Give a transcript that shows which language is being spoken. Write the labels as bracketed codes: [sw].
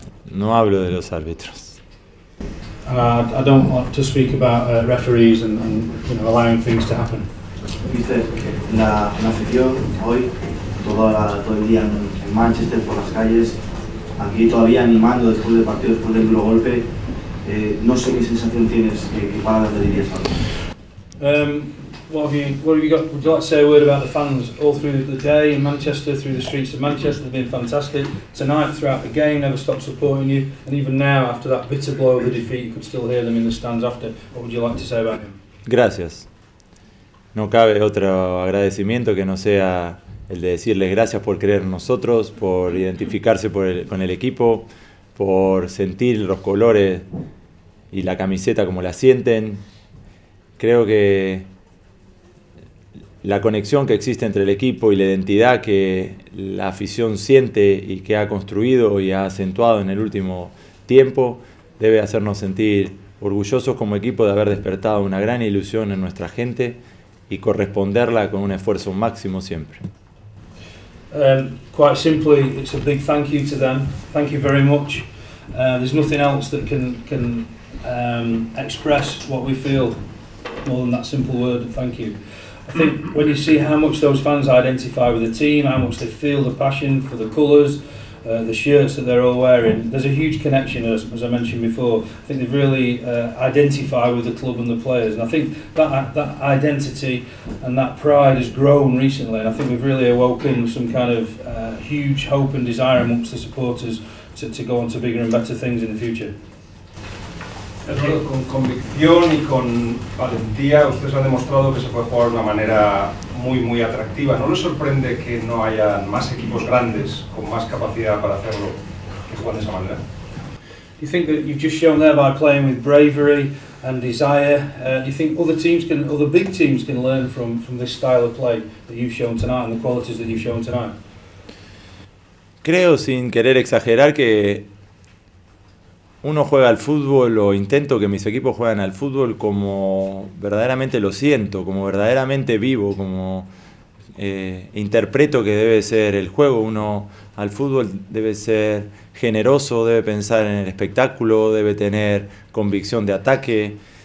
[es] No hablo de los árbitros. [en] I don't want to speak about referees and allowing things to happen. [es] Viste la afición hoy, todo el día en Manchester, por las calles, aquí todavía animando después del partido, después del duro golpe. No sé qué sensación tienes, qué palabras le dirías a [en] What have you got? Would you like to say a word about the fans all through the day in Manchester, through the streets of Manchester? They've been fantastic. Tonight, throughout the game, never stopped supporting you. And even now, after that bitter blow of the defeat, you could still hear them in the stands after. What would you like to say about him? [es] Gracias. No cabe otro agradecimiento que no sea el de decirles gracias por creer en nosotros, por identificarse con el equipo, por sentir los colores y la camiseta como la sienten. Creo que la conexión que existe entre el equipo y la identidad que la afición siente y que ha construido y ha acentuado en el último tiempo debe hacernos sentir orgullosos como equipo de haber despertado una gran ilusión en nuestra gente y corresponderla con un esfuerzo máximo siempre. [en] Quite simply, it's a big thank you to them. Thank you very much. There's nothing else that can express what we feel more than that simple word, thank you. I think when you see how much those fans identify with the team, how much they feel the passion for the colours, the shirts that they're all wearing. There's a huge connection, as I mentioned before. I think they've really identified with the club and the players, and I think that identity and that pride has grown recently, and I think we've really awoken some kind of huge hope and desire amongst the supporters to go on to bigger and better things in the future. [es] Eduardo, con convicción y con valentía, ustedes han demostrado que se puede jugar de una manera muy atractiva. ¿No les sorprende que no haya más equipos grandes con más capacidad para hacerlo que juegan de esa manera? [en] Do you think that you've just shown there by playing with bravery and desire? Do you think other big teams can learn from this style of play that you've shown tonight and the qualities that you've shown tonight? [es] Creo, sin querer exagerar, que uno juega al fútbol, o intento que mis equipos jueguen al fútbol como verdaderamente lo siento, como verdaderamente vivo, como interpreto que debe ser el juego. Uno al fútbol debe ser generoso, debe pensar en el espectáculo, debe tener convicción de ataque.